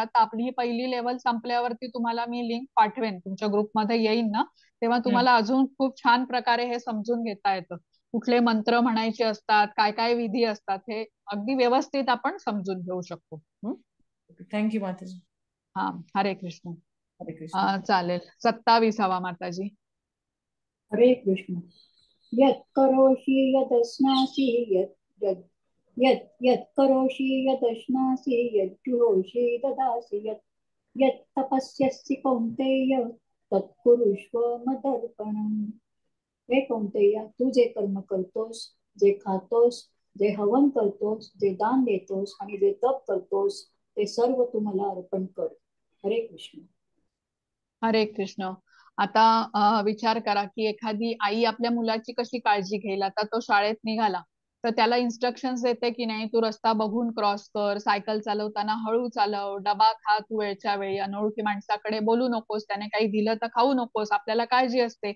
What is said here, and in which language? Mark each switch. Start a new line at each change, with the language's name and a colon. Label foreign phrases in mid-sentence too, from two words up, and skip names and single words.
Marathi: तर आपली ही पहिली लेवल संपल्यावरती तुम्हाला मी लिंक पाठवेन, तुमच्या ग्रुपमध्ये येईन ना, तेव्हा तुम्हाला अजून खूप छान प्रकारे हे समजून घेता येतं. कुठले मंत्र म्हणायचे असतात, काय काय विधी असतात, हे अगदी व्यवस्थित आपण समजून घेऊ शकतो. थँक्यू माताजी. हा हरे कृष्ण. हरे कृष्ण. चालेल. 27वा माताजी. हरे कृष्ण.
Sanskrit: यत् करोषि यदश्नासि यत् यत् यत् यत् करोषि यदश्नासि यत् जुहोषि ददासि यत् यत् तपस्यसि कौन्तेय तत् कुरुष्व मदर्पणम्.
Marathi: हे कौन्तेय, तू जे कर्म करतोस, जे खातोस, जे हवन करतोस, जे दान देतोस आणि जे तप करतोस ते सर्व तू मला अर्पण कर. हरे कृष्ण. हरे कृष्ण. आता विचार करा की एखादी आई आपल्या मुलाची कशी काळजी घेईल. आता तो शाळेत निघाला तर त्याला इन्स्ट्रक्शन्स देते की नाही, तू रस्ता बघून क्रॉस कर, सायकल चालवताना हळू चालव, डबा खा तू वेळच्या वेळी, अनोळखी माणसाकडे बोलू नकोस, त्याने काही दिलं तर खाऊ नकोस, आपल्याला काळजी असते.